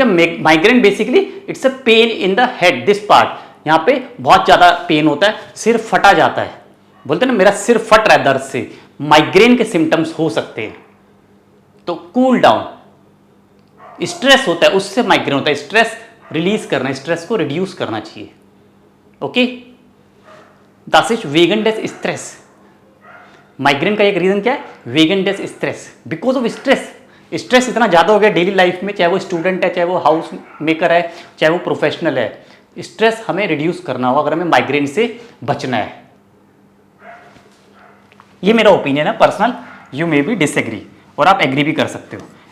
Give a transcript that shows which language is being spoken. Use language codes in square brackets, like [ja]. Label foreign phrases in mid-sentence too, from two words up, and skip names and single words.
[en] migraine basically it's a pain in the head, this part, [hi] यहाँ पे बहुत ज्यादा पेन होता है, सिर फटा जाता है, बोलते हैं ना मेरा सिर फट रहा है दर्द से, माइग्रेन के सिम्टम्स हो सकते हैं। तो [en] cool down, [hi] स्ट्रेस होता है उससे माइग्रेन होता है, [en] stress release [hi] करना, स्ट्रेस को रिड्यूस करना चाहिए, ओके। [de] Das ist wegen des [hi] स्ट्रेस, माइग्रेन का एक रीजन क्या है, [de] wegen des [hi] स्ट्रेस, [en] because of stress [hi] इतना ज्यादा हो गया [en] daily life [hi] में, चाहे वो स्टूडेंट है, चाहे वो [en] house maker [hi] है, चाहे वो प्रोफेशनल है, स्ट्रेस हमें रिड्यूस करना होगा अगर हमें माइग्रेन से बचना है। ये मेरा ओपिनियन है पर्सनल, [en] you may be disagree, [hi] और आप एग्री भी कर सकते हो।